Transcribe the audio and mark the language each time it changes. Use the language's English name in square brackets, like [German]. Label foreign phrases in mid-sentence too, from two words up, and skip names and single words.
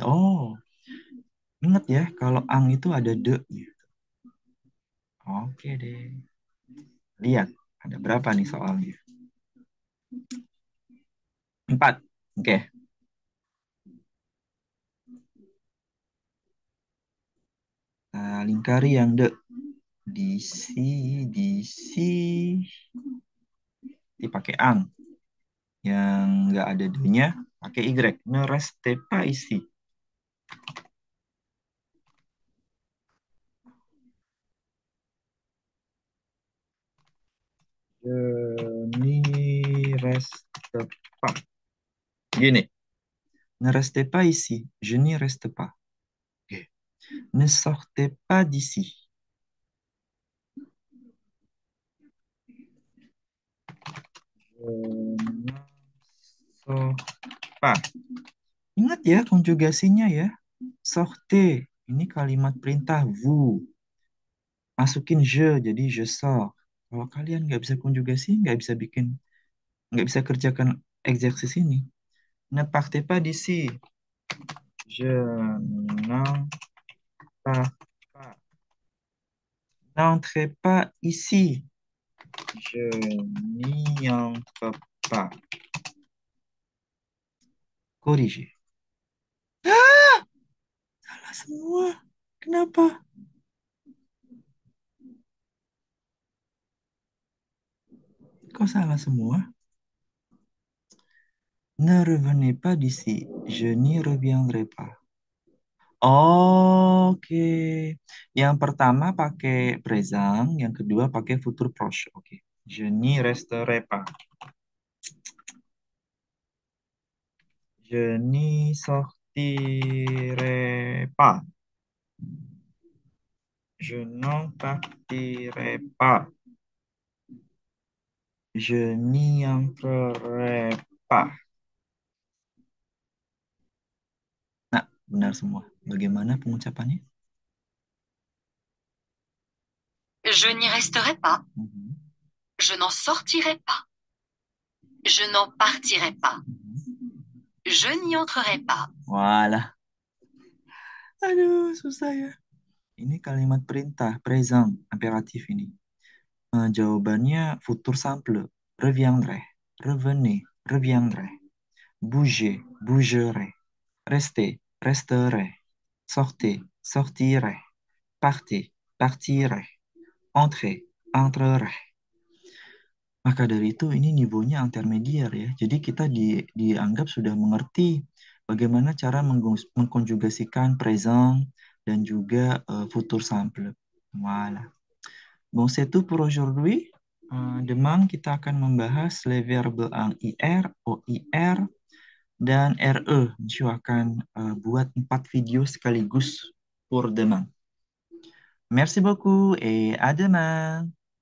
[Indonesian] Oh, ingat ya, kalau ang itu ada de. Oke deh. Lihat, Ada berapa nih soalnya? 4. Oke. Lingkari yang de. Di si. Dipakai ang. Yang nggak ada D-nya, pakai Y. [French] Ne reste pas ici. Je n'y reste pas. Gini. Ne restez pas ici. Je n'y reste pas. Ok. Ne sortez pas d'ici. Je ne sors pas. [Indonesian] Ingat ya konjugasinya ya. Sortez. Ini kalimat perintah vous. Masukin jadi [French] je sors. [Indonesian] Kalau kalian nggak bisa konjugasi, nggak bisa kerjakan eksersis ini. [French] Ne partez pas d'ici. Je n'en pars pas. N'entrez pas ici. Je n'y entre pas. [Indonesian] Corriger. Salah semua. Kenapa? Kok salah semua? [French] Ne revenez pas d'ici. Je n'y reviendrai pas. [Indonesian] Oke. Yang pertama pakai présent, yang kedua pakai [French] futur proche. [Indonesian] Oke. [French] Je n'y resterai pas. Je n'y sortirai pas. Je n'en partirai pas. Je n'y entrerai pas. [Indonesian] Nah, benar semua. Bagaimana pengucapannya? [French] Je n'y resterai pas. Mhm, Je n'en sortirai pas. Je n'en partirai pas. mhm. Je n'y entrerai pas. [Indonesian] Walah. Aduh, susah ya. Ini kalimat perintah, present, imperatif ini. Jawabannya [French] futur simple. Reviendrai, revenez, reviendrai. Bouger, bougerai. Rester, resterai. Sortez, sortirai. Partez, partirai. Entrez, entrerai. [Indonesian] Maka dari itu ini nivonya intermediar ya. Jadi kita dianggap sudah mengerti bagaimana cara mengkonjugasikan present dan juga [French] futur simple. [Indonesian] Voilà. [French] Bon, c'est tout pour aujourd'hui. [Indonesian] Demain kita akan membahas [French] les verbes en IR, OIR, [Indonesian] dan RE. Monsieur akan buat 4 video sekaligus [French] pour demain. Merci beaucoup et à demain.